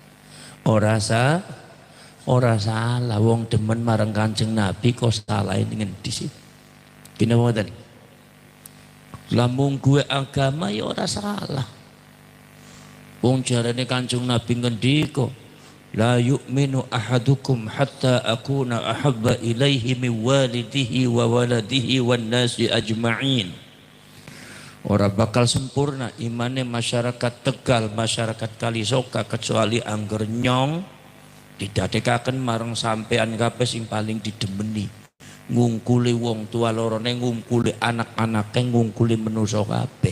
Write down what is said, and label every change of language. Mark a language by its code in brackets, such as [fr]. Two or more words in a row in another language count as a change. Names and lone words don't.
[jv] Ora salah. Wong demen marang Kanjeng Nabi kok salah ning ngendi sih? Kene mboten. Lamun gue agama ya ora salah. Wong jarane Kanjeng Nabi ngendika, [ar] لا يؤمن أحدكم حتى أكون أحب إليه من والده وولده والناس أجمعين. [jv] Ora bakal sempurna imane masyarakat Tegal, masyarakat Kalisoka kecuali angger nyong didadekaken marang sampean kabeh sing paling didemeni. Ngungkuli wong tua lorone, ngungkuli anak-anake, ngungkuli manusa kabeh.